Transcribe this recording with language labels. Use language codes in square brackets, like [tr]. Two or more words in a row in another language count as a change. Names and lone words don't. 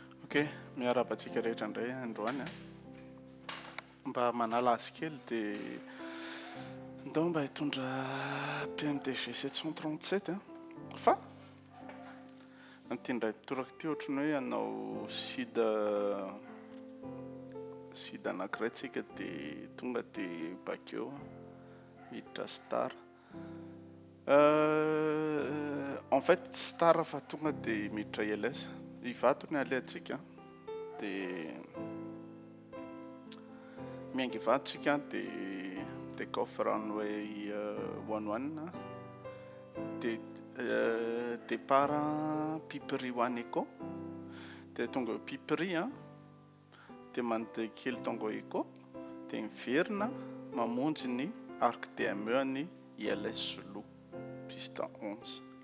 [mg] Ok, miarabantsika rehetra indray androany mba manala azy kely dia ndao mba hitondra PMDG 737 fa nytindray toraka ty ohatrany hoe hanao sida anankiray tsika dia tonga dia bakeo hiditra star [fr] en fait [mg] star fa tonga dia miditra ILS ivato ny alehantsika dia miainga ivato tsika dia [en] take off runway [mg] 11 dia départ Pipery 1 Echo dia tonga Pipery dia mandeha kely tonga Echo dia miverina mamonjy ny Arc DME ny ILS Zulu piste 11